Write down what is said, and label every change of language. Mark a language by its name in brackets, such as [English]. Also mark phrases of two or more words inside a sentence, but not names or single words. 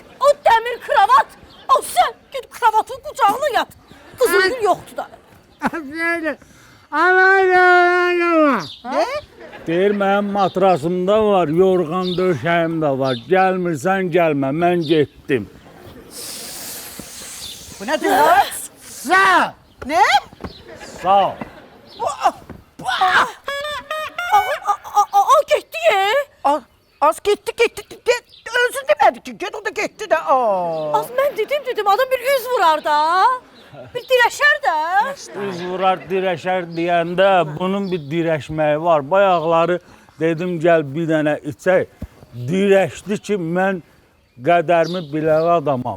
[Azerbaijani] O dəmir kravat, o sən git kravatın qucağına yat. Qızın gül yoxdur da. Zəlzəl. Ana. [Turkish] Ne? [Azerbaijani] Deyir, mənim matrasımda var, yorğan döşəyim də var. Gəlmirsən, gəlmə, mən getdim. [Turkish] Bu ne diyor? [Azerbaijani] Sağ. [Turkish] Ne? [Azerbaijani] Sağ ol. O getdi ye. [Turkish] Az gitti. Özün demedi ki, get o da gitti de. [Azerbaijani] Az mən dedim, adam bir üz vurar da. Bir dirəşər də. Üz vurar, dirəşər deyəndə bunun bir dirəşməyi var. Bayaqları dedim, gəl bir dənə içək. Dirəşdi ki, mən qədərimi bilən adamam.